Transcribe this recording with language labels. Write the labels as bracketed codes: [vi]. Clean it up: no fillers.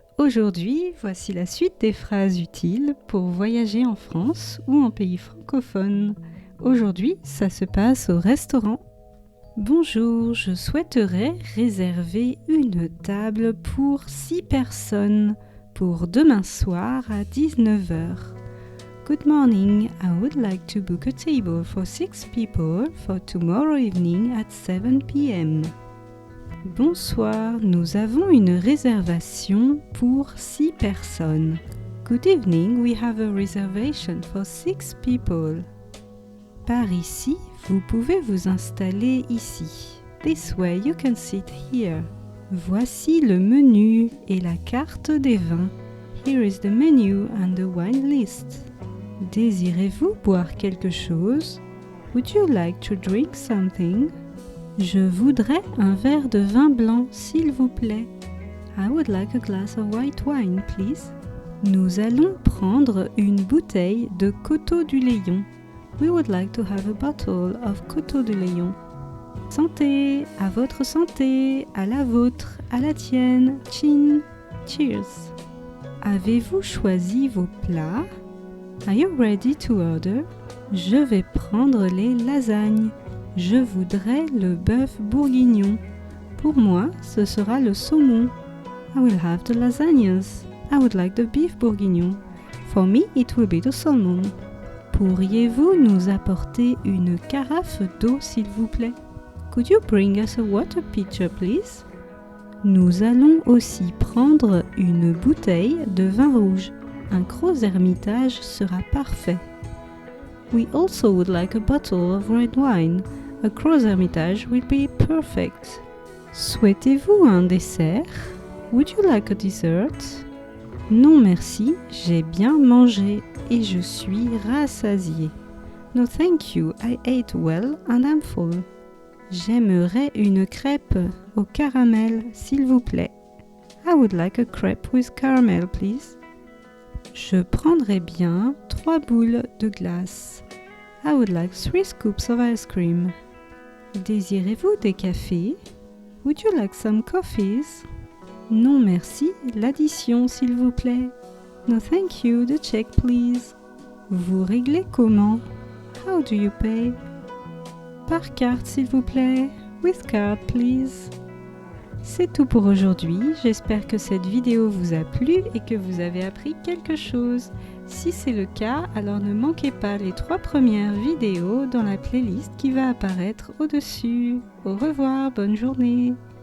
[fr] Aujourd'hui, voici la suite des phrases utiles pour voyager en France ou en pays francophone. Aujourd'hui, ça se passe au restaurant. Bonjour, je souhaiterais réserver une table pour 6 personnes pour demain soir à 19 heures. [en] Good morning, I would like to book a table for 6 people for tomorrow evening at 7 p.m. [fr] Bonsoir, nous avons une réservation pour 6 personnes. [en] Good evening, we have a reservation for 6 people. [fr] Par ici, vous pouvez vous installer ici. [en] This way you can sit here. [fr] Voici le menu et la carte des vins. [en] Here is the menu and the wine list. [fr] Désirez-vous boire quelque chose? [en] Would you like to drink something? [fr] Je voudrais un verre de vin blanc, s'il vous plaît. [en] I would like a glass of white wine, please. [fr] Nous allons prendre une bouteille de Coteaux du Layon. [en] We would like to have a bottle of Coteaux du Layon. [fr] Santé, à votre santé, à la vôtre, à la tienne. [en] Chin, cheers. [fr] Avez-vous choisi vos plats? [en] Are you ready to order? [fr] Je vais prendre les lasagnes. Je voudrais le bœuf bourguignon. Pour moi, ce sera le saumon. [en] I will have the lasagnas. I would like the beef bourguignon. For me, it will be the salmon. [fr] Pourriez-vous nous apporter une carafe d'eau, s'il vous plaît? [en] Could you bring us a water pitcher, please? [fr] Nous allons aussi prendre une bouteille de vin rouge. Un gros ermitage sera parfait. [en] We also would like a bottle of red wine. A gros ermitage will be perfect. [fr] Souhaitez-vous un dessert? [en] Would you like a dessert? [fr] Non merci, j'ai bien mangé et je suis rassasié. [en] No thank you, I ate well and I'm full. [fr] J'aimerais une crêpe au caramel, s'il vous plaît. [en] I would like a crepe with caramel, please. [fr] Je prendrais bien 3 boules de glace. [en] I would like 3 scoops of ice cream. [fr] Désirez-vous des cafés? [en] Would you like some coffees? [fr] Non merci, l'addition s'il vous plaît. [en] No thank you, the check please. [fr] Vous réglez comment? [en] How do you pay? [fr] Par carte s'il vous plaît. [en] With card please. [fr] C'est tout pour aujourd'hui, j'espère que cette vidéo vous a plu et que vous avez appris quelque chose. Si c'est le cas, alors ne manquez pas les 3 premières vidéos dans la playlist qui va apparaître au-dessus. Au revoir, bonne journée.